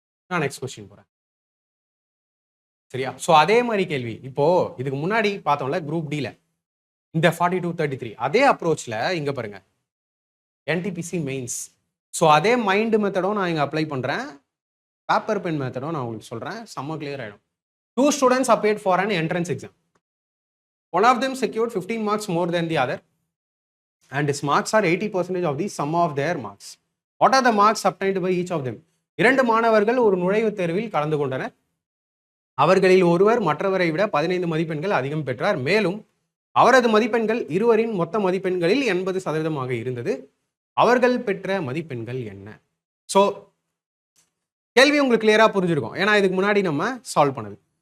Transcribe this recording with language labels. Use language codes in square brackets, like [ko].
[ta] நான் next question போறேன், சரியா? ஸோ அதே மாதிரி கேள்வி இப்போ இதுக்கு முன்னாடி பார்த்தோம்ல குரூப் டில இந்த 42-33, அதே அப்ரோச்ல இங்க பாருங்க என்டிபிசி மெயின்ஸ். ஸோ அதே மைண்ட் மெத்தடும் நான் இங்க அப்ளை பண்றேன், பேப்பர் பென் மெத்தடும் நான் உங்களுக்கு சொல்றேன், செம்ம கிளியர் ஆயிடும். [en] 2 students appeared for an entrance exam. One of them secured 15 marks more than the other, and his marks are 80% of the sum of their marks. What are the marks obtained by each of them? [ta] 2 மாணவர்கள் ஒரு நுழைவுத் தேர்வில் கலந்து கொண்டனர். அவர்களில் ஒருவர் மற்றவரை விட 15 மதிப்பெண்கள் அதிகம் பெற்றார். மேலும் அவரது மதிப்பெண்கள் இருவரின் மொத்த மதிப்பெண்களில் 80% இருந்தது. அவர்கள் பெற்ற மதிப்பெண்கள் என்ன? ஸோ கேள்வி உங்களுக்கு கிளியரா புரிஞ்சிருக்கும், ஏன்னா இதுக்கு முன்னாடி நம்ம சால்வ் பண்ணது.